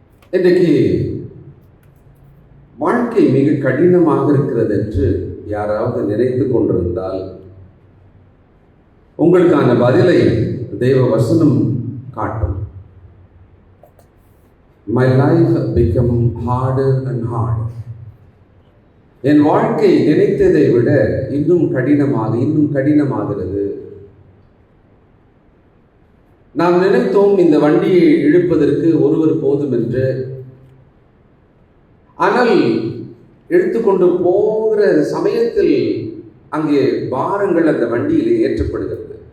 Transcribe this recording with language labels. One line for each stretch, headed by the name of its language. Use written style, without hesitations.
Tamil: இன்றைக்கு வாழ்க்கை மிக கடினமாக இருக்கிறது என்று யாராவது நினைத்து கொண்டிருந்தால் உங்களுக்கான பதிலை தேவ வசனம் காட்டும்.
English: My life become harder and harder.
Tamil: என் வாழ்க்கை நினைத்ததை விட இன்னும் கடினமாகிறது. நாம் நினைத்தோம் இந்த வண்டியை இழுப்பதற்கு ஒருவர் போதும் என்று. ஆனால் எடுத்துக்கொண்டு போகிற சமயத்தில் அங்கே பாரங்கள் அந்த வண்டியிலே ஏற்றப்படுகிறது.